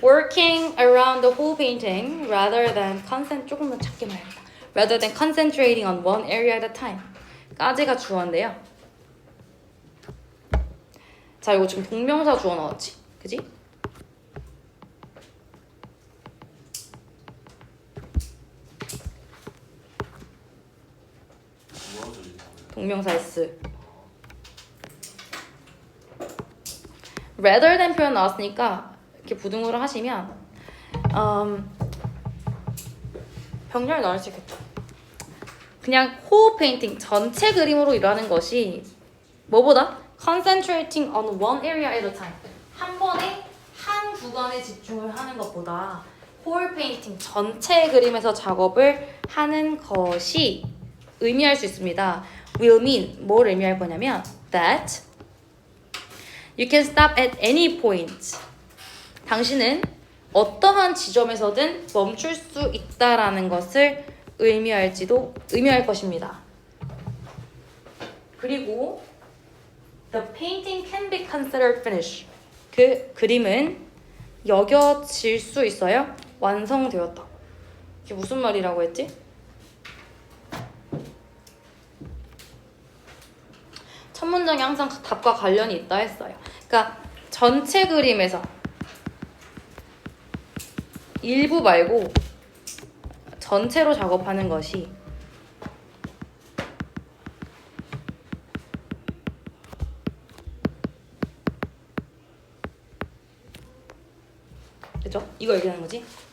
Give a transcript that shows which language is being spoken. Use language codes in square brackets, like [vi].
[en] Working around the whole painting rather than [ko] 조금 더 작게 말해야겠다. [en] Rather than concentrating on one area at a time. [ko] 까지가 주어인데요. 자, 이거 지금 동명사 주어 나왔지? 그지? 뭐하죠 지금? 동명사 S. rather than 표현 나왔으니까 이렇게 부등호를 하시면 병렬 나올 수 있겠다. 그냥 whole painting 전체 그림으로 일하는 것이 뭐보다 [en] concentrating on one area at a time, [ko] 한 번에 한 구간에 집중을 하는 것보다 whole painting 전체 그림에서 작업을 하는 것이 의미할 수 있습니다. [en] will mean [ko] 뭘 의미할 거냐면 [en] that you can stop at any point. [ko] 당신은 어떠한 지점에서든 멈출 수 있다라는 것을 의미할 것입니다. 그리고 [en] the painting can be considered finished. [ko] 그 그림은 여겨질 수 있어요. 완성되었다. 이게 무슨 말이라고 했지? 첫 문장이 항상 답과 관련이 있다 했어요. 그러니까 전체 그림에서 일부 말고 전체로 작업하는 것이 그죠? 이거 얘기하는 거지?